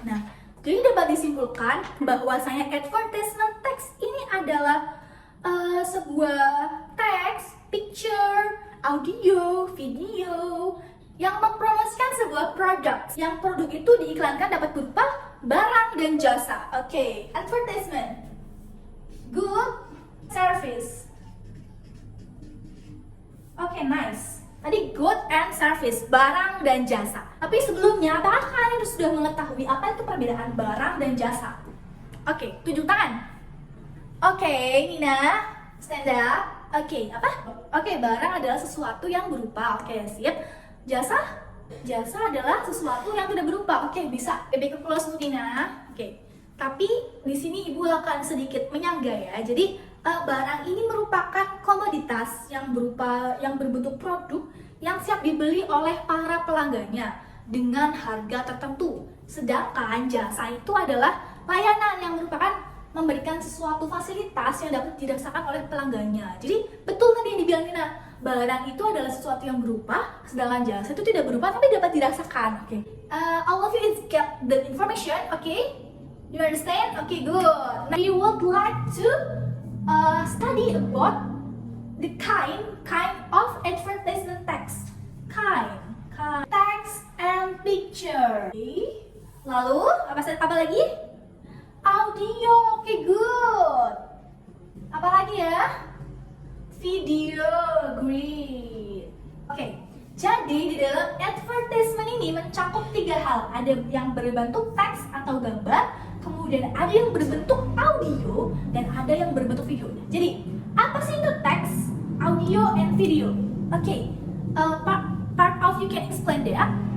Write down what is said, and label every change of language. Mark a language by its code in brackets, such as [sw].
[id] Nah, jadi dapat disimpulkan bahwasanya advertisement text ini adalah sebuah teks, picture, audio, video yang mempromosikan sebuah produk. Yang produk itu diiklankan dapat berupa barang dan jasa. Oke, advertisement, good service. Oke, nice. Tadi good and service, barang dan jasa. Tapi sebelumnya, apakah kalian sudah mengetahui apa itu perbedaan barang dan jasa? Oke, tunjuk tangan. Oke, Nina. Stand up. Oke, apa? Oke, barang adalah sesuatu yang berupa. Oke, sip. Jasa? Jasa adalah sesuatu yang tidak berupa. Oke, bisa. Lebih ke close untuk Dina. Oke. Tapi di sini Ibu akan sedikit menyangga ya. Jadi barang ini merupakan komoditas yang berbentuk produk yang siap dibeli oleh para pelanggannya dengan harga tertentu. Sedangkan jasa itu adalah layanan yang merupakan memberikan sesuatu fasilitas yang dapat dirasakan oleh pelanggannya. Jadi betul tadi yang dibilang Nina, barang itu adalah sesuatu yang berupa, sedangkan jasa itu tidak berupa tapi dapat dirasakan. Oke. [en] All of you is get the information, okay? You understand? Okay, good. Now you would like to study about the kind of advertisement text. Kind text and picture. [id] Lalu apa lagi? Audio. Okay, good. Apa lagi ya? Video. Great. Okay. Jadi di dalam advertisement ini mencakup 3 hal. Ada yang berbentuk teks atau gambar, kemudian ada yang berbentuk audio, dan ada yang berbentuk video. Jadi apa sih itu teks, audio, and video? [en] Okay, part of you can explain that.